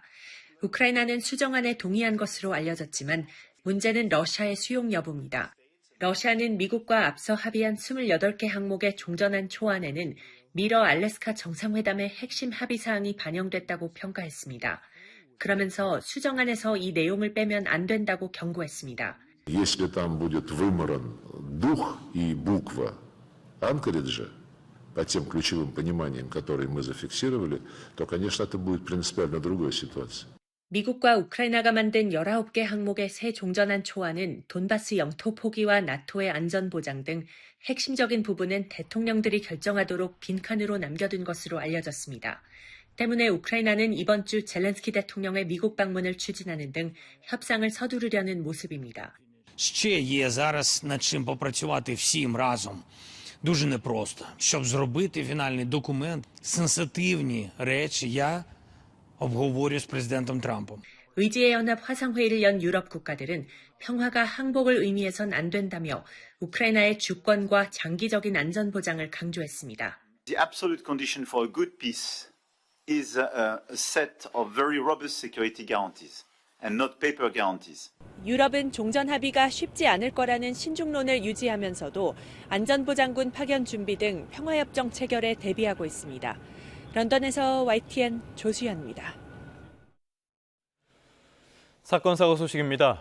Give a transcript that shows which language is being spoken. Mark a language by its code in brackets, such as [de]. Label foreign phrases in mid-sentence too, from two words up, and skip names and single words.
[ko] 우크라이나는 수정안에 동의한 것으로 알려졌지만 문제는 러시아의 수용 여부입니다. 러시아는 미국과 앞서 합의한 28개 항목의 종전안 초안에는 미러 알래스카 정상회담의 핵심 합의사항이 반영됐다고 평가했습니다. 그러면서 수정안에서 이 내용을 빼면 안 된다고 경고했습니다. [ru] Если там будет выморан дух и буква Анкориджа по тем ключевым пониманиям, которые мы зафиксировали, то, конечно, это будет принципиально другая ситуация. [ko] 미국과 우크라이나가 만든 19개 항목의 새 종전안 초안은 돈바스 영토 포기와 나토의 안전 보장 등 핵심적인 부분은 대통령들이 결정하도록 빈칸으로 남겨둔 것으로 알려졌습니다. 때문에 우크라이나는 이번 주 젤렌스키 대통령의 미국 방문을 추진하는 등 협상을 서두르려는 모습입니다. [uk] Ще є зараз над чим попрацювати всім разом. Дуже непросто. Щоб зробити фінальний документ, сенситивні речі я обговорю з президентом Трампом. [ko] 의지의 연합 화상회의를 연 유럽 국가들은 평화가 항복을 의미해선 안 된다며 우크라이나의 주권과 장기적인 안전 보장을 강조했습니다. [en] The absolute condition for a good peace is a set of very robust security guarantees. and not paper guarantees. [ko] 유럽은 종전 합의가 쉽지 않을 거라는 신중론을 유지하면서도 안전보 장군 파견 준비 등 평화협정 체결에 대비하고 있습니다. 런던에서 YTN 조수연입니다. 사건 사고 소식입니다.